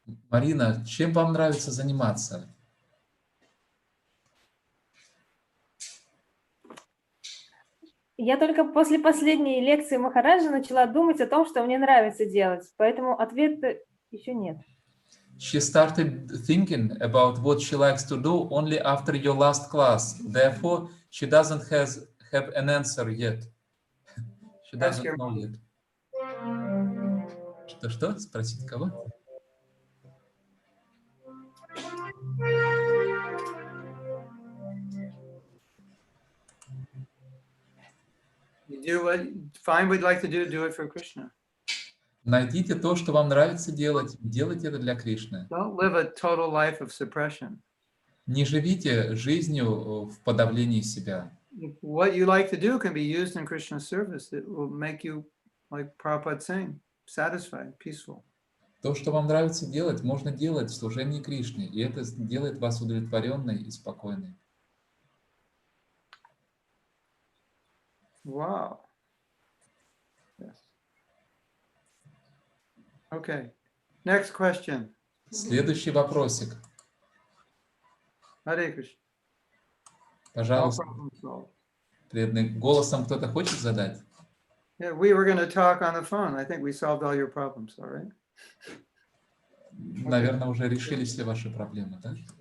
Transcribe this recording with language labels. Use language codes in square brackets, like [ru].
[ru] Марина, чем вам нравится заниматься? Я только после последней лекции Махараджа начала думать о том, что мне нравится делать, поэтому ответа еще нет. [en] She started thinking about what she likes to do only after your last class. Therefore, she doesn't have an answer yet. She doesn't know yet. [ru] Что? Спросить кого? [en] Find what you'd like to do it for Krishna. [ru] Найдите то, что вам нравится делать, делайте это для Кришны. [en] Don't live a total life of suppression. [ru] Не живите жизнью в подавлении себя. [en] What you like to do can be used in Krishna's service. It will make you, like Prabhupada saying, satisfied, peaceful. [ru] То, что вам нравится делать, можно делать в служении Кришне, и это делает вас удовлетворенной и спокойной. [en] Wow. Yes. Okay. Next question. [ru] Следующий вопросик. [sa] Hare Krishna. [ru] Пожалуйста. Преданный, голосом кто-то хочет задать? [en] Yeah, we were going to talk on the phone. I think we solved all your problems, all right? [ru] Наверное, уже решили все ваши проблемы, да?